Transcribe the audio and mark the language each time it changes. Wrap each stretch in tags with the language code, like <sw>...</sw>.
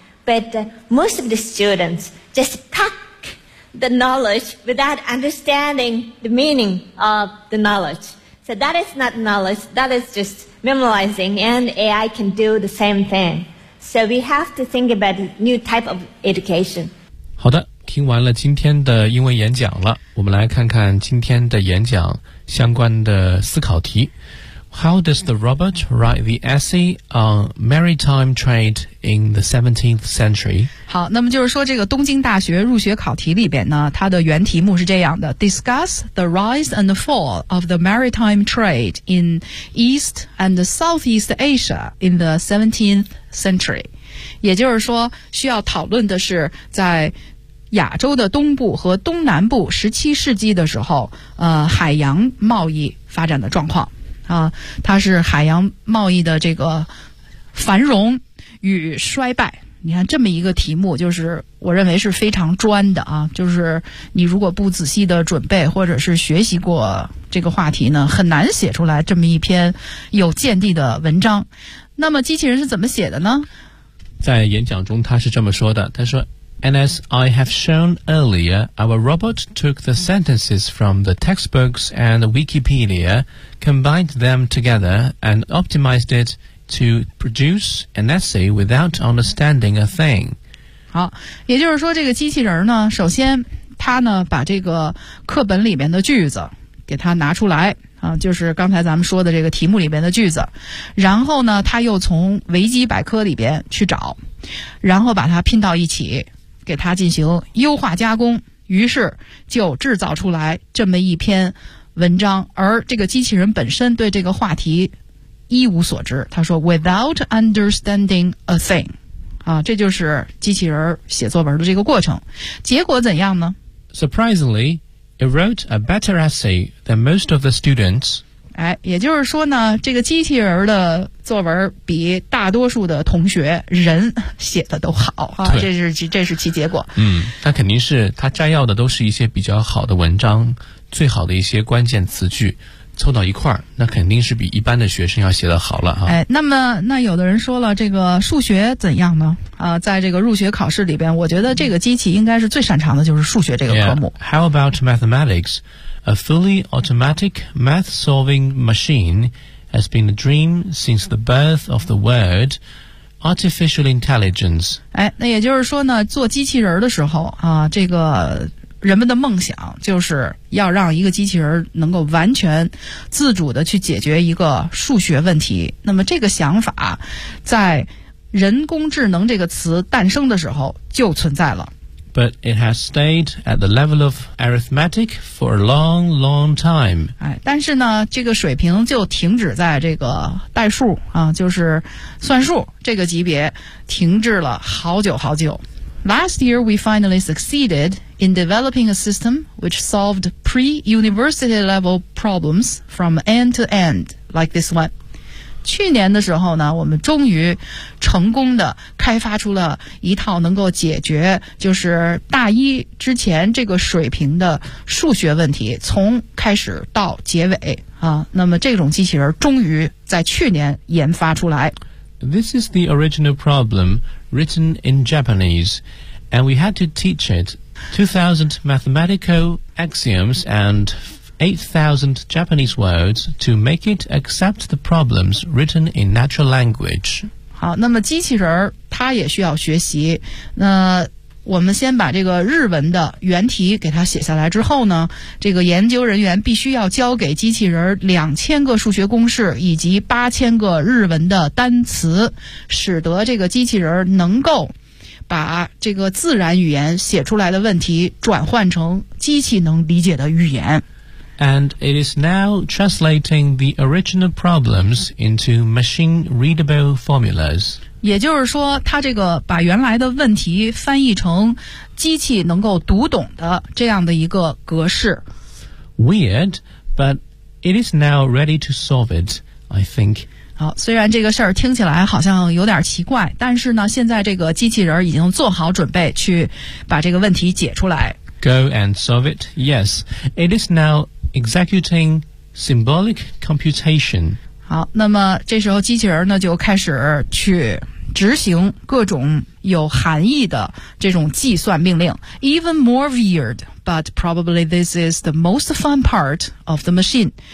<en>But most of the students just pack the knowledge without understanding the meaning of the knowledge. So that is not knowledge, that is just memorizing, and AI can do the same thing. So we have to think about a new type of education.</en> <zh>好的，听完了今天的英文演讲了，我们来看看今天的演讲相关的思考题。</zh> <en>How does the robot write the essay on maritime trade in the 17th century?</en> <zh>好，那么就是说这个东京大学入学考题里边呢，它的原题目是这样的</zh> <en>Discuss the rise and fall of the maritime trade in East and Southeast Asia in the 17th century.</en> <zh>也就是说需要讨论的是在亚洲的东部和东南部17世纪的时候海洋贸易发展的状况。它是海洋贸易的这个繁荣与衰败。你看这么一个题目，就是我认为是非常专的啊，就是你如果不仔细的准备或者是学习过这个话题呢，很难写出来这么一篇有见地的文章。那么机器人是怎么写的呢？在演讲中他是这么说的，他说</zh> <en>And as I have shown earlier, our robot took the sentences from the textbooks and Wikipedia, combined them together and optimized it</en> <zh>to produce an essay without understanding a thing. 好，也就是说这个机器人呢，首先他呢把这个课本里面的句子给他拿出来啊，就是刚才咱们说的这个题目里面的句子，然后呢他又从维基百科里边去找，然后把它拼到一起，给它进行优化加工，于是就制造出来这么一篇文章。而这个机器人本身对这个话题一无所知，他说</zh> <en>without understanding a thing</en> <zh>啊，这就是机器人写作文的这个过程。结果怎样呢？</zh> <en>Surprisingly, it wrote a better essay than most of the students.</en> <zh>哎，也就是说呢，这个机器人的作文比大多数的同学人写的都好啊，这是其结果。嗯，那肯定是他摘要的都是一些比较好的文章，最好的一些关键词句凑到一块儿，那肯定是比一般的学生要写得好了哈。哎，那有的人说了，这个数学怎样呢？在这个入学考试里边，我觉得这个机器应该是最擅长的就是数学这个科目。</zh> <en>Yeah. How about mathematics? A fully automatic math-solving machine has been a dream since the birth of the word artificial intelligence.</en> <zh>哎，那也就是说呢，做机器人的时候啊，这个人们的梦想就是要让一个机器人能够完全自主的去解决一个数学问题。那么这个想法在人工智能这个词诞生的时候就存在了。</zh> <en>But it has stayed at the level of arithmetic for a long, long time.</en> <zh>哎，但是呢，这个水平就停止在这个代数啊，就是算术这个级别停滞了好久好久。</zh> <en>Last year, we finally succeeded in developing a system which solved pre-university level problems from end to end, like this one.</en> <zh>去年的时候呢，我们终于成功的开发出了一套能够解决就是大一之前这个水平的数学问题，从开始到结尾啊。那么这种机器人终于在去年研发出来。</zh> <en>This is the original problem written in Japanese, and we had to teach it 2,000 mathematical axioms and 8,000 Japanese words to make it accept the problems written in natural language.</en> <zh>好，那么机器人它也需要学习。那我们先把这个日文的原题给它写下来之后呢，这个研究人员必须要交给机器人2000个数学公式以及8000个日文的单词，使得这个机器人能够把这个自然语言写出来的问题转换成机器能理解的语言。</zh> <en>And it is now translating the original problems into machine-readable formulas.</en> <zh>也就是说，它这个把原来的问题翻译成机器能够读懂的这样的一个格式。</zh> <en>Weird, but it is now ready to solve it, I think.</en> <zh>好，虽然这个事儿听起来好像有点奇怪，但是呢，现在这个机器人已经做好准备去把这个问题解出来。</zh> <en>Go and solve it, yes. It is now... Executing symbolic computation.</en> <zh>好，那么这时候机器人呢就开始去执行各种有含义的这种计算命令。</zh> <en>Even more weird, but probably this is the most fun part of the machine.</en>